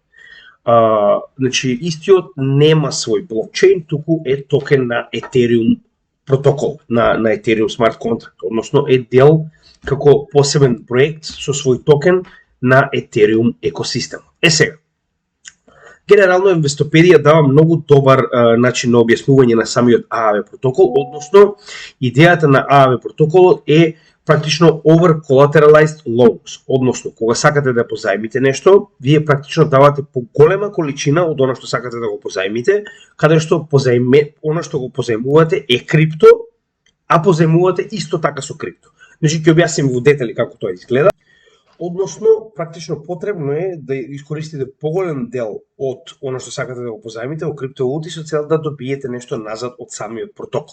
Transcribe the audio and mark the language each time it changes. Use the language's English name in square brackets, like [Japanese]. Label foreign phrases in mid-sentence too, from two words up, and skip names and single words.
[Macedonian] Значи, истиот нема свој блокчейн, туку е токен на Ethereum протокол, на Ethereum смарт контракт, односно е дел како посебен проект со свој токен на Ethereum екосистем. Сега, генерално Инвестопедија дава многу добар начин на објаснување на самиот Aave протокол, односно идејата на Aave протоколот е практично [English] over-collateralized loans, [Macedonian] односно кога сакате да позајмите нешто, вие практично давате по голема количина од она што сакате да го позајмите, каде што она што го позајмувате е крипто, а позајмувате исто така со крипто. Значи ќе објасним во детали како тоа изгледа. Односно, практично потребно е да искористите поголем дел од она што сакате да го позајмите во криптовалути со цел да добиете нешто назад од самиот протокол.